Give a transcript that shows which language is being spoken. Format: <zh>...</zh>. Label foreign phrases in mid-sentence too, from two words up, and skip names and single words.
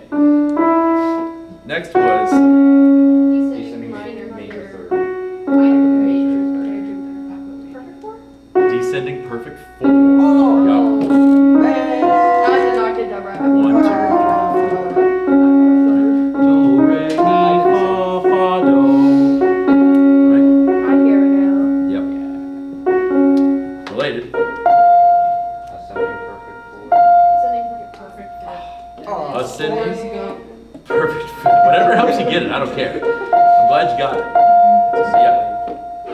<en>Next was Descending major third. Perfect 4? descending perfect 4. Oh. Yup. I was an octave right. 1, 2, 3. Do, re, mi, fa, fa, do. Right? I hear it now. Yep. Related. Ascending perfect fourth. Perfect fit. Oh. Ascending Let's go. perfect fit. Whatever helps you get it. I don't care. I'm glad you got it. So, yeah.</en>